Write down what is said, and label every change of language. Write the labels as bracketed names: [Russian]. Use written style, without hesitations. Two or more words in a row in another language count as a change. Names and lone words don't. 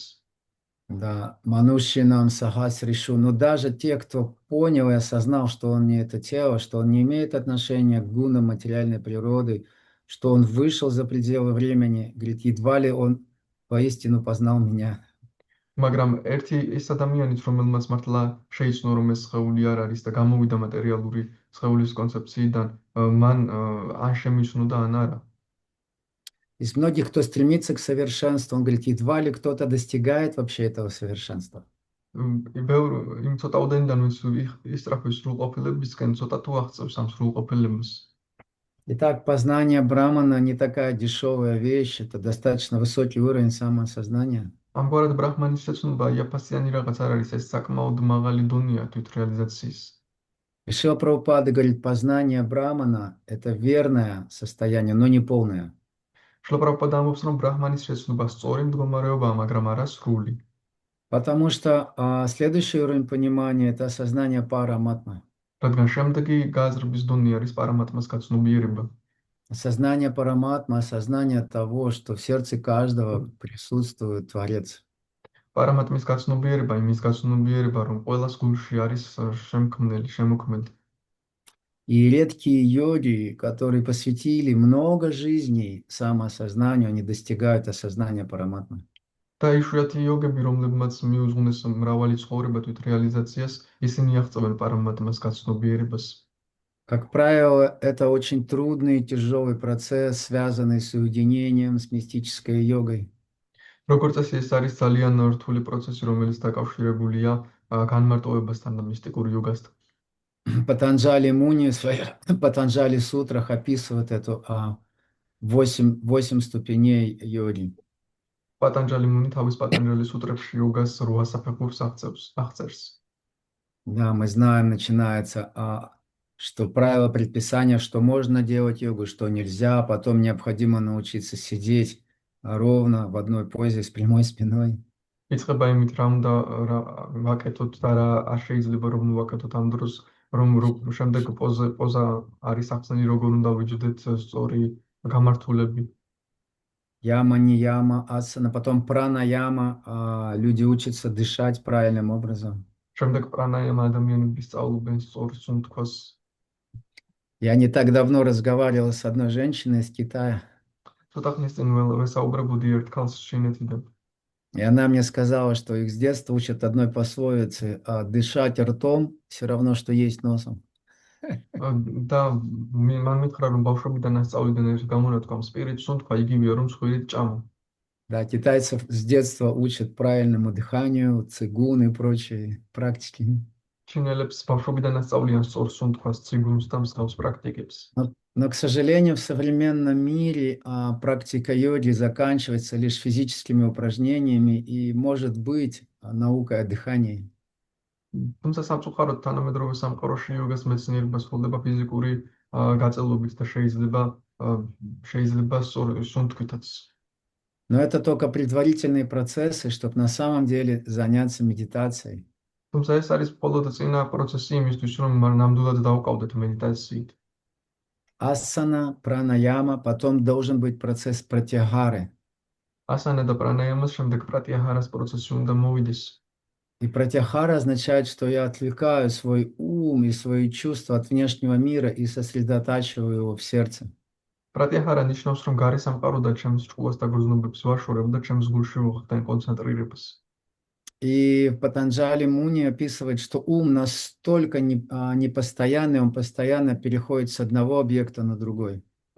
[Sanskrit] Да, मनुष्याणां सहस्रेषु. [Russian] Но даже те, кто понял и осознал, что он не это тело, что он не имеет отношения к гунам материальной природы, что он вышел за пределы времени, говорит, едва ли он поистину познал меня. [Georgian] მაგრამ ერთი ის ადამიანიც, რომელმაც მართლა შეიცნო, რომ ეს სხეული არ არის და გამოვიდა მატერიალური სხეულის კონცეფციიდან, მან ან შემიცნო და ან არა. [Russian] Из многих, кто стремится к совершенству, он говорит, едва ли кто-то достигает вообще этого совершенства. [Georgian] იმ ცოტაოდენიდან, ვინც ისწრაფვის სრულყოფილებისკენ, ცოტა თუ აღწევს ამ სრულყოფილებას. [Russian] Итак, познание Брамана не такая дешевая вещь, это достаточно высокий уровень самоосознания. [Georgian] ამგვარად ბრაჰმანის შეცნობა იაფასიანი რაღაც არ არის, ეს საკმაოდ მაღალი დონეა თვითრეალიზაციის. [Russian] И Шрила Прабхупада говорит, познание Брамана– это верное состояние, но не полное. [Georgian] შრილა პრაბჰუპადა ამბობს, რომ ბრაჰმანის შეცნობა სწორი მდგომარეობაა, მაგრამ არა სრული. [Russian] Потому что следующий уровень понимания– это осознание параматмы. [Georgian] რადგან შემდეგი გააზრების დონე არის პარამატმას გაცნობიერება. [Russian] Осознание параматмы, осознание того, что в сердце каждого присутствует Творец. [Georgian] პარამატმის გაცნობიერება, იმის გაცნობიერება, რომ ყველას გულში არის შემქმნელი, შემოქმედი. [Russian] И редкие йоги, которые посвятили много жизней самоосознанию, они достигают осознания параматмы. [Georgian] და იშვიათი იოგები, რომლებმაც მიუძღვნეს მრავალი ცხოვრება თვითრეალიზაციას, ისინი აღწევენ პარამატმას გაცნობიერებას. [Russian] Как правило, это очень трудный и тяжелый процесс, связанный с соединением с мистической йогой. [Georgian] როგორც წესი, ეს არის ძალიან რთული პროცესი, რომელიც დაკავშირებულია განმარტოვებასთან და მისტიკურ იოგასთან. [Russian] Патанджали Муни в своих Патанджали сутрах описывает эту 8 ступеней йоги. [Georgian] პატანჯალი მუნი თავის პატანჯალის სუტრებში იოგას 8 საფეხურს აღწერს. [Russian] Да, мы знаем, начинается, что правило предписания, что можно делать йогу, что нельзя, потом необходимо научиться сидеть ровно в одной позе с прямой спиной. [Georgian] იწყება იმით, რა უნდა ვაკეთოთ და რა არ შეიძლება რომ ვაკეთოთ ამ დროს, რომ შემდეგ პოზა არის ახსნილი, როგორ უნდა ვიჯდეთ სწორი გამართულები. [Russian] Яма, не яма, асана, потом пранаяма, люди учатся дышать правильным образом. [Georgian] შემდეგ პრანაიამა ადამიანები სწავლობენ სწორ სუნთქვას. [Russian] Я не так давно разговаривал с одной женщиной из Китая, [Georgian] ცოტა ხნის წინ ვესაუბრებოდი ერთ ქალს ჩინეთიდან. [Russian] и она мне сказала, что их с детства учат одной пословице: дышать ртом все равно, что есть носом. [Georgian] და მან მითხრა, რომ ბავშვობიდან ასწავლიდან ერთ გამონათქვამს, სპირით სუნთქვა იგივეა, რომ სხვირით ჭამა. [Russian] Да, китайцев с детства учат правильному дыханию, цигун и прочие практики. [Georgian] ჩინელებს ბავშვობიდან ასწავლიან სწორ სუნთქვას, ციგუნს და მსგავს პრაქტიკებს. [Russian] Но, к сожалению, в современном мире практика йоги заканчивается лишь физическими упражнениями и, может быть, наукой о дыхании. [Georgian] თუმცა სამწუხაროდ თანამედროვე სამყაროში იოგას მეცნიერება სრულდება ფიზიკური გაწელვებით და შეიძლება სუნთქვითაც. [Russian] Но это только предварительные процессы, чтобы на самом деле заняться медитацией. [Georgian] თუმცა ეს არის მხოლოდ წინა პროცესი იმისთვის, რომ ნამდვილად დავყავდეთ медитациით. [Russian] Асана, пранаяма, потом должен быть процесс пратяхары. [Georgian] ასანა და პრანაიამას შემდეგ პრატიაჰარას პროცესი უნდა მოვიდეს. [Russian] И пратяхара означает, что я отвлекаю свой ум и свои чувства от внешнего мира и сосредотачиваю его в сердце. [Georgian] პრატიაჰარა ნიშნავს, რომ გარე სამყაროდან ჩემს ჭკუას და გრძნობებს ვაშორებ და ჩემს гулში ვუხდენ კონცენტრირებას. [Russian] И Патанджали Муни описывает, что ум настолько непостоянный, он постоянно переходит с одного объекта на другой.